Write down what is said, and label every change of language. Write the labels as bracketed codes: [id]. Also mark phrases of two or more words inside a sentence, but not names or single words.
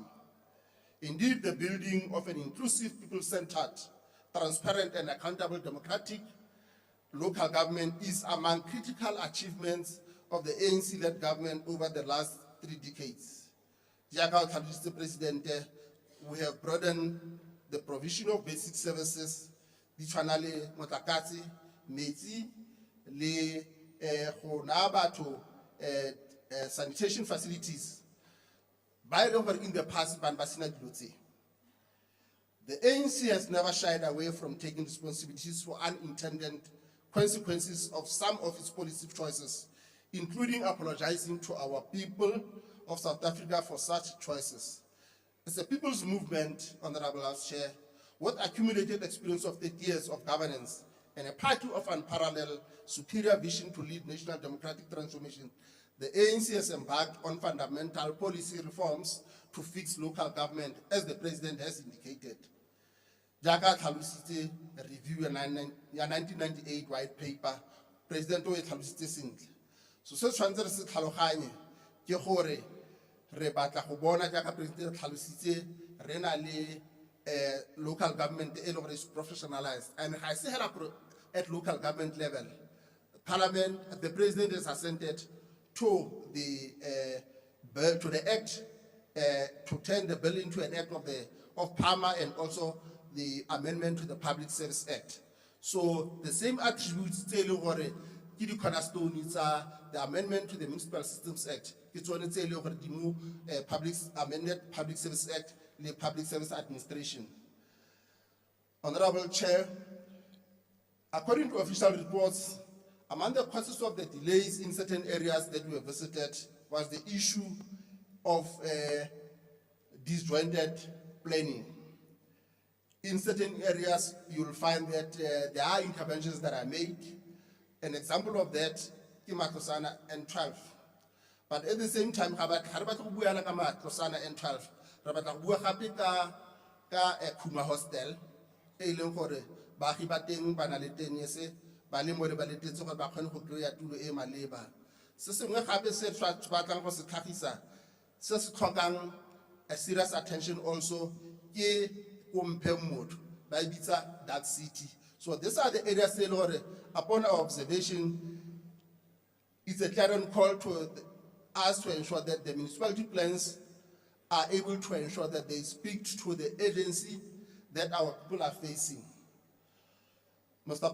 [en] Indeed, the building of an inclusive, people-centered, transparent and accountable democratic local government is among critical achievements of the ANC-led government over the last 3 decades. Mr. President, we have broadened the provision of basic services, [tn] ditshwanale motlakase, metsi, le go naya batho [en] sanitation facilities. By the way, in the past, the ANC has never shied away from taking responsibilities for unintended consequences of some of its policy choices including apologizing to our people of South Africa for such choices. As a people's movement, Honorable House Chair, with accumulated experience of 30 years of governance and a party of unparalleled superior vision to lead national democratic transformation, the ANC has embarked on fundamental policy reforms to fix local government, as the President has indicated. [tn] Jaaka tlhalositse review ya 1998 [en] white paper, [tn] President o e tlhalositse sentle. So se tshwanetse re se tlhaloganye ke gore re batla go bona jaaka President tlhalositse re na le [en] local government [tn] e le gore [en] is professionalized, [tn] and ga se hela [en] at local government level. Parliament, the President has assented to the bill, to the act, to turn the bill into an act of PAMA, and also the amendment to the Public Service Act. So the same attributes [tn] tse le gore ke di cornerstone tsa [en] the amendment to the Municipal Systems Act, [tn] ke tsone tse le gore di mo amended Public Service Act le Public Service Administration. [en] Honorable Chair, according to official reports, among the causes of the delays in certain areas that we have visited was the issue of disjointed planning. In certain areas, you will find that there are interventions that are made. An example of that is Matlosana N12. But at the same time, [tn] Matlosana N12, Kuma Hostel, baagi ba teng ba na le tenese ba le mo le ba letetse gore ba kgone go kry-a tulo e maleba. Se sengwe gape se batlang go se tlhagisa se se tlhokang [en] a serious attention also [tn] ke Kompemot, ba e bitsa Dark City. [en] So these are the areas that, Lord, upon our observation, it's a clarion call to us to ensure that the municipality plans are able to ensure that they speak to the agency that our people are facing. Mr.